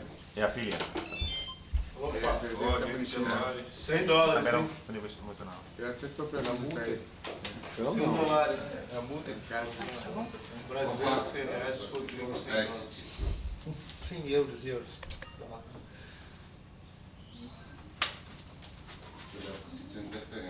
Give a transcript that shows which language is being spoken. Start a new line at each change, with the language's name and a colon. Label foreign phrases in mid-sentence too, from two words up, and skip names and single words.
Portuguese: E a filha? Opa, $100.
Italian: Però non ho visto molto no.
Portuguese: Eu até estou perguntando para ele. $100. É a multa em casa. Brasileiro, R$100, se for gringo, $100. Sim, euros. Sentindo interferência.